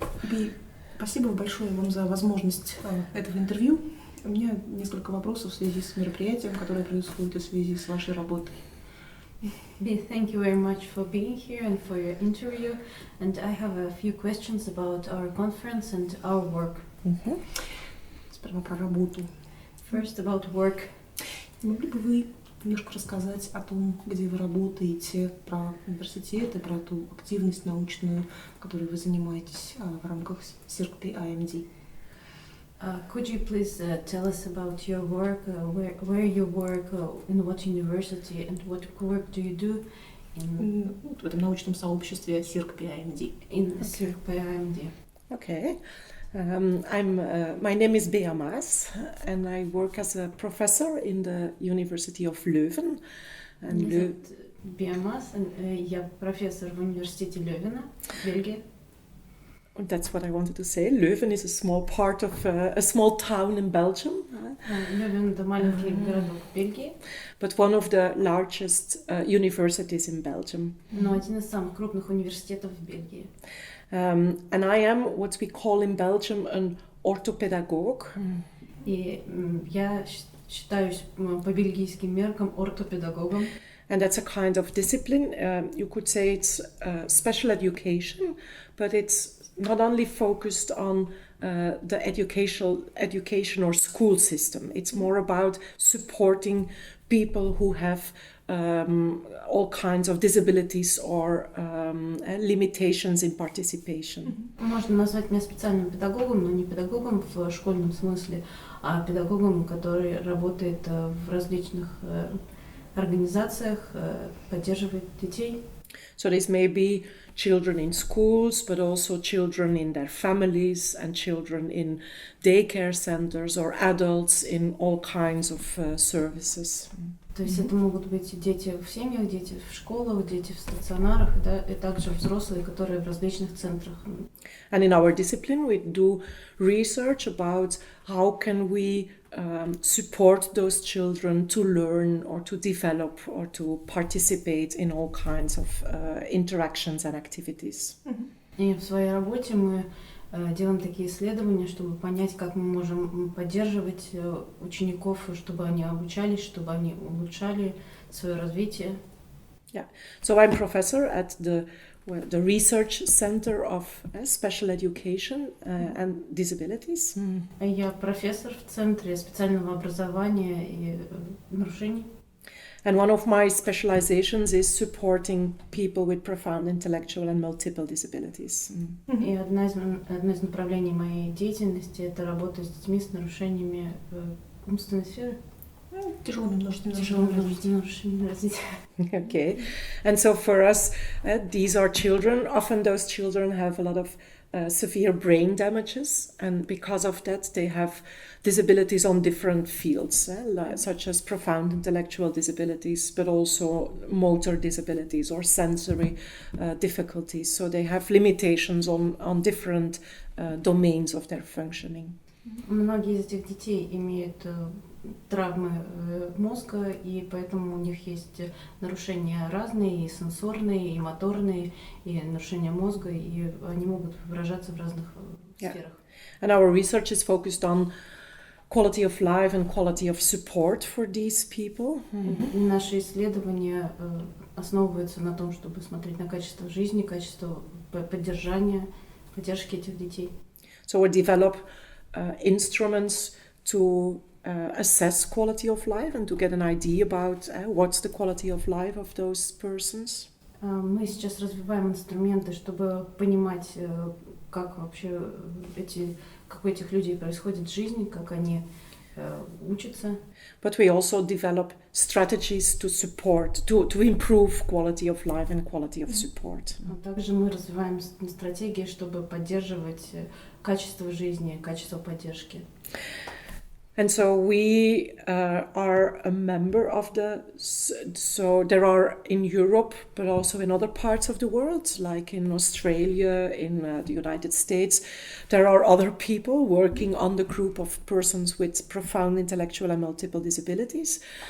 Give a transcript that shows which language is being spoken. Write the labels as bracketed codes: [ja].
[ru] Би, спасибо большое вам за возможность этого интервью. У меня несколько вопросов в связи с мероприятием, которое происходит, и в связи с вашей работой. [en] Bi, thank you very much for being here and for your interview. And I have a few questions about our conference and our work. [ru] Сперва про работу. [en] First, about work. [ru] Могли бы вы немножко рассказать о том, где вы работаете, про университет и про ту активность научную, которой вы занимаетесь в рамках CIRC-PIMD? [en] Could you please tell us about your work, where you work, in what university, and what work do you do [ru] в этом научном сообществе CIRC-PIMD? [en] In CIRC-PIMD. Okay. My name is Би Маес, and I work as a professor in the University of Leuven. [ru] Меня зовут Би Маес, я профессор в университете Лёвена, Бельгия. [en] That's what I wanted to say. Leuven is a small part of a small town in Belgium. [ru] Лёвен — это маленький городок в Бельгии. [en] But one of the largest universities in Belgium. [ru] Но один из самых крупных университетов в Бельгии. [en] And I am what we call in Belgium an orthopedagogue. [ru] И я считаюсь по бельгийским меркам ортопедагогом. [en] And that's a kind of discipline. You could say it's special education, but it's not only focused on the education or school system. It's more about supporting people who have all kinds of disabilities or limitations in participation. [ru] Можно назвать меня специальным педагогом, но не педагогом в школьном смысле, а педагогом, который работает в различных организациях, поддерживает детей. [en] So this may be children in schools, but also children in their families and children in daycare centers or adults in all kinds of services. [ru] То есть это могут быть дети в семьях, дети в школах, дети в стационарах, да, и также взрослые, которые в различных центрах. [en] And in our discipline we do research about how can we support those children to learn or to develop or to participate in all kinds of interactions and activities. [ru] И в своей работе мы делаем такие исследования, чтобы понять, как мы можем поддерживать учеников, чтобы они обучались, чтобы они улучшали свое развитие. [en] Yeah. So I'm professor at the Research Center of Special Education and Disabilities. [ru] Я профессор в Центре специального образования и нарушений. [en] And one of my specializations is supporting people with profound intellectual and multiple disabilities. [ru] И одно из направлений моей деятельности — это работа с детьми с нарушениями умственной сферы. Тяжелыми нарушениями развития. [en] Okay. And so for us, these are children. Often those children have a lot of severe brain damages, and because of that they have disabilities on different fields, such as profound intellectual disabilities, but also motor disabilities or sensory difficulties. So they have limitations on different domains of their functioning. [ru] Многие из этих детей имеют травмы мозга, и поэтому у них есть нарушения разные, и сенсорные, и моторные, и нарушения мозга, и они могут выражаться в разных сферах. [en] And our research is focused on quality of life and quality of support for these people. [ru] Наши исследования основываются на том, чтобы смотреть на качество жизни, качество поддержки этих детей. [en] So we develop instruments to assess quality of life and to get an idea about what's the quality of life of those persons. [ru] Мы сейчас развиваем инструменты, чтобы понимать, как вообще как у этих людей происходит жизнь, как они учатся. [en] But we also develop strategies to support, to improve quality of life and quality of support. [ru] А также мы развиваем стратегии, чтобы поддерживать качество жизни, качество поддержки. [en] And so we are a member of so there are in Europe, but also in other parts of the world, like in Australia, in the United States, there are other people working on the group of persons with profound intellectual and multiple disabilities.